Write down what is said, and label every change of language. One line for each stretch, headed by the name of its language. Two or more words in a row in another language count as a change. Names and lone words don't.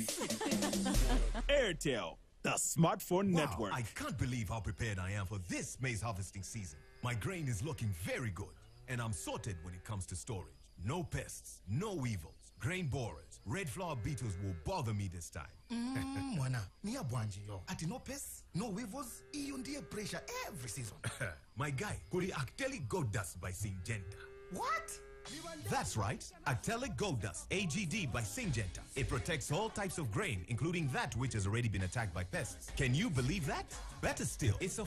English: Airtel, the smartphone network. I can't believe how prepared I am for this maize harvesting season. My grain is looking very good, and I'm sorted when it comes to storage. No pests, no weevils, grain borers, red flower beetles will bother me this time.
Nyanja: Mwana, niya bwanji yo. Ati
English: no pests, no weevils,
Nyanja: iyo ndiye
English: pressure every season. My guy, kuli Actelic Gold Dust by Syngenta. What? That's right, Actelic Gold Dust, AGD by Syngenta. It protects all types of grain, including that which has already been attacked by pests. Can you believe that? Better still, it's a